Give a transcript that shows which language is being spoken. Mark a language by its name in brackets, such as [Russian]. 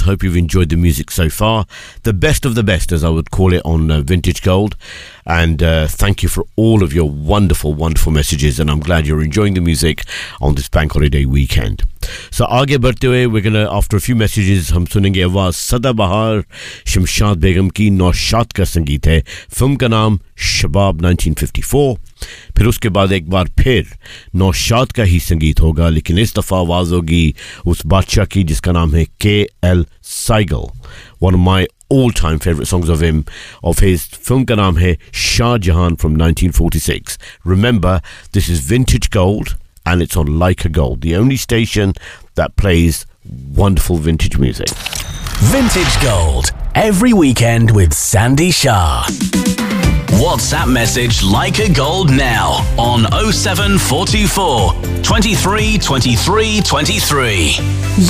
[English] Hope you've enjoyed the music so far. The best of the best, as I would call it, on Vintage Gold. And thank you for all of your wonderful, wonderful messages. And I'm glad you're enjoying the music on this bank holiday weekend. So [Hindi] aage barte hue, [English] we're going to, after a few messages, [Hindi] hum sunenge awaaz Sadabahar Shamshad Begum ki Naushad ka sangeet hai. Film का नाम शबाब 1954. फिर उसके बाद एक बार फिर नौशाद का ही संगीत होगा. लेकिन इस दफ़ा आवाज़ होगी उस बादशाह की जिसका नाम है KL. Sehgal. [English] One of my all-time favorite songs of him, of his. [Hindi] Film का नाम है शाह जहाँ [English] from 1946. Remember, this is Vintage Gold and it's on Leica Gold, the only station that plays wonderful vintage music. Vintage Gold, every weekend with Sandy Shah. WhatsApp message Leica Gold now on 0744-232323.